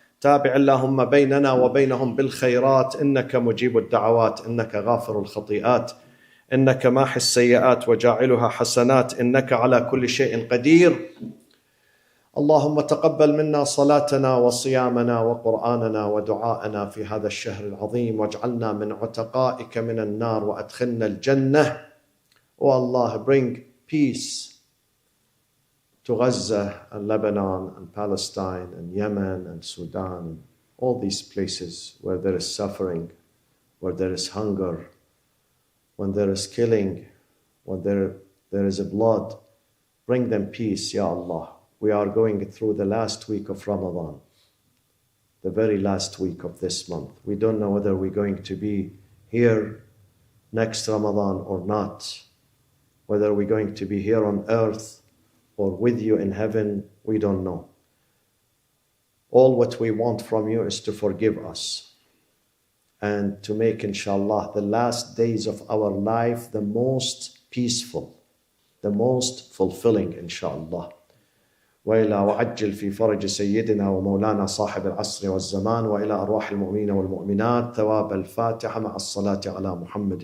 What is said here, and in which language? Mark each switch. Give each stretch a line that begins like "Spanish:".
Arabic: تابع اللهم بيننا وبينهم بالخيرات إنك مجيب الدعوات إنك غافر الخطيئات إنك ماحي السيئات وجاعلها حسنات إنك على كل شيء قدير. اللهم تقبل منا صلاتنا وصيامنا وقرآننا ودعاءنا في هذا الشهر العظيم واجعلنا من عتقائك من النار وأدخلنا الجنة.
English: Oh Allah, bring peace to Gaza and Lebanon and Palestine and Yemen and Sudan, all these places where there is suffering, where there is hunger, when there is killing, when there is blood. Bring them peace, Ya Allah. We are going through the last week of Ramadan, the very last week of this month. We don't know whether we're going to be here next Ramadan or not, whether we're going to be here on earth or with you in heaven, we don't know. All what we want from you is to forgive us and to make, inshallah, the last days of our life the most peaceful, the most fulfilling, inshallah.
Arabic: وإلى وعجل في فرج سيدنا ومولانا صاحب العصر والزمان وإلى أرواح المؤمنين والمؤمنات ثواب الفاتحة مع الصلاة على محمد